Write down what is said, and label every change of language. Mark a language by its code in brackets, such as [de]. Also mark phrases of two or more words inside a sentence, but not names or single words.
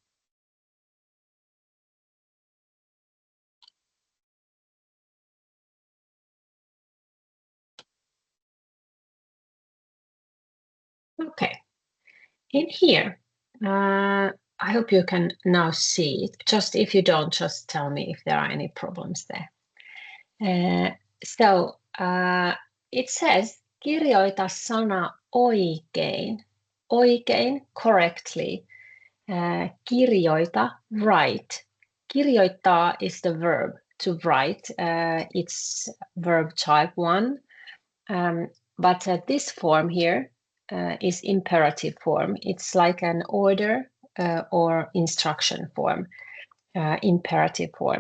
[en] Okay. In here, I hope you can now see it. Just if you don't, just tell me if there are any problems there. So it says [fi] Kirjoita sana oikein. [en] Oikein, correctly. Kirjoita, write. Kirjoittaa is the verb to write. It's verb type 1. But this form here is imperative form. It's like an order or instruction form, imperative form.